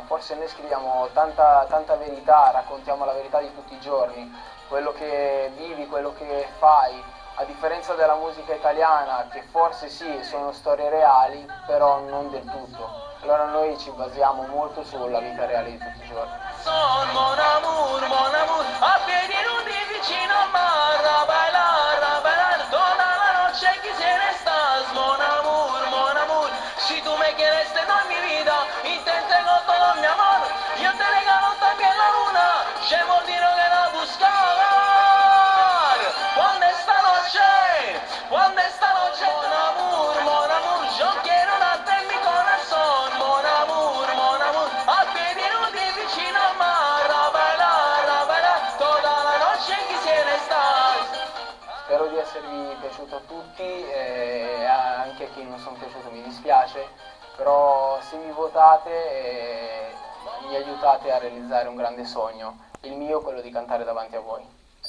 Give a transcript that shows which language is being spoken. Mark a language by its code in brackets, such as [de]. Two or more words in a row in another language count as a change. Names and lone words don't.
[it] Forse noi scriviamo tanta verità, raccontiamo la verità di tutti i giorni, quello che vivi, quello che fai, a differenza della musica italiana che forse sì, sono storie reali, però non del tutto. Allora noi ci basiamo molto sulla vita reale di tutti i giorni. [fr] Mon amour, [it] a piedi nudi vicino al mar, [es] a bailar, toda la noche quisiera estás, [fr] mon amour, [es] si tú me quieres te doy mi vida, y te entrego todo mi amor, yo te regalo también la luna, llevo el tiro que la buscar, cuando esta noche, [fr] mon amour, [es] yo quiero darte mi corazón, [fr] mon amour, [it] a piedi nudi vicino al mar, [es] a bailar, toda la noche quisiera estar. [it] Spero di esservi piaciuto a tutti e anche a chi non sono piaciuto mi dispiace, però se mi votate mi aiutate a realizzare un grande sogno, il mio quello di cantare davanti a voi.